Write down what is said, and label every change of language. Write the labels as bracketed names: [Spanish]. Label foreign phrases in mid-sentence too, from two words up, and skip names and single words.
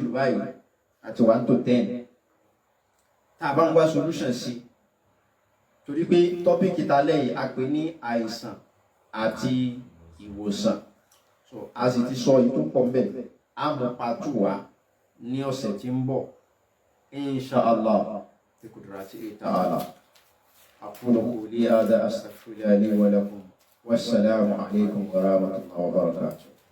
[Yoruba] lù báyìí àti 1 to 10 tá a bá ń wá solution sí torí pé tọ́pìkì ta lẹ́yìn a pè ní àìsàn àti ìwòsàn so a sì ti sọ èyí tó pọ̀ ń bẹ̀ a mọ̀ pàtó wa ní ọ̀sẹ̀ tí ń bọ̀ [Arabic] إن شاء الله بقدرته تعالى أقول قولي هذا أستغفر الله لي ولكم والسلام عليكم ورحمة الله وبركاته.